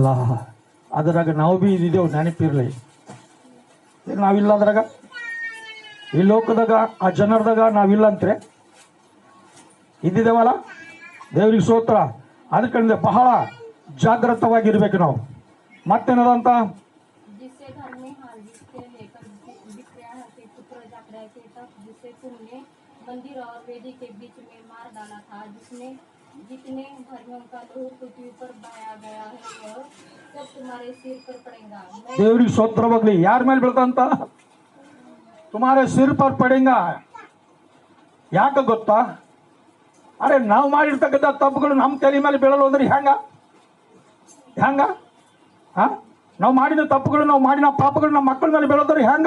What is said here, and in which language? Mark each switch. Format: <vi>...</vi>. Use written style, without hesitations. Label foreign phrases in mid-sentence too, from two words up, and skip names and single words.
<kn>ಅದರಾಗ ನಾವು ಬಿ ಇದ್ದೇವೆ, ನೆನಪಿರ್ಲಿ. ನಾವಿಲ್ಲ ಅದ್ರಾಗ, ಈ ಲೋಕದಾಗ ಆ ಜನರದಾಗ ನಾವಿಲ್ಲ ಅಂತ್ರೆ ಇದ್ದಿದ್ದೇವಲ್ಲ. ದೇವ್ರಿಗೆ ಸ್ತೋತ್ರ. ಅದಕ್ಕೆ ಬಹಳ ಜಾಗೃತವಾಗಿರ್ಬೇಕು ನಾವು. ಮತ್ತೇನದಂತ</kn> <hi>मंदिर और वेदी के बीच में मार डाला था, जिसमें जितने धर्मियों का लहू पृथ्वी पर बहाया गया है वह सब तुम्हारे सिर पर पड़ेगा.</hi> <kn>ದೇವ್ರಿಗೆ ಸ್ತೋತ್ರವಾಗಲಿ. ಯಾರ ಮೇಲೆ ಬೀಳ್ತಂತ?</kn> <hi>तुम्हारे सिर पर पड़ेगा.</hi> <kn>ಯಾಕೆ ಗೊತ್ತಾ? ಅರೆ ನಾವು ಮಾಡಿರ್ತಕ್ಕಂಥ ತಪ್ಪುಗಳು ನಮ್ಮ ತಲೆ ಮೇಲೆ ಬೀಳಲು ಅಂದ್ರೆ ಹೆಂಗ ನಾವು ಮಾಡಿದ ತಪ್ಪುಗಳು, ನಾವು ಮಾಡಿದ ಪಾಪಗಳು ನಮ್ಮ ಮಕ್ಕಳ ಮೇಲೆ ಬೀಳೋದ್ರೆ ಹೆಂಗ?</kn>